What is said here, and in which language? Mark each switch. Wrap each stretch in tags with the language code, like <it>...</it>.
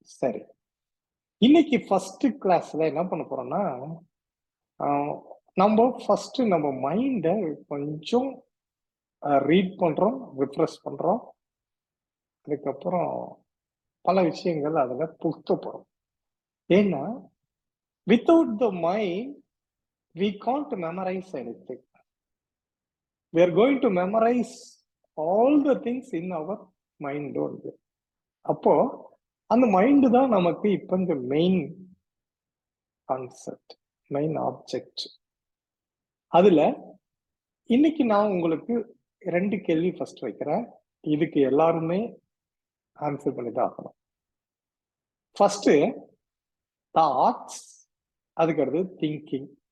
<ta>சரி, இன்னைக்கு ஃபர்ஸ்ட் கிளாஸ்ல என்ன பண்ண போறோம்னா, நம்ம ஃபர்ஸ்ட் நம்ம மைண்டை கொஞ்சம் ரீட் பண்றோம், ரிஃப்ரெஷ் பண்றோம். அதுக்கப்புறம் பல விஷயங்கள் அதுல புகுத்த போறோம்.</ta> <en>ஏன்னா without the mind we can't memorize anything. We are going to memorize all the things in our mind only.</en> <ta>அப்போ அந்த மைண்ட் தான் நமக்கு இப்ப இந்த மெயின் கான்செப்ட், மெயின் ஆப்ஜெக்ட். அதுல இன்னைக்கு நான் உங்களுக்கு 2 கேள்வி ஃபர்ஸ்ட் வைக்கிறேன். இதுக்கு எல்லாருமே ஆன்சர் பண்ணிதான் ஆகணும். ஃபர்ஸ்ட் தாட்ஸ், அதுக்கடுத்து திங்கிங்.</ta>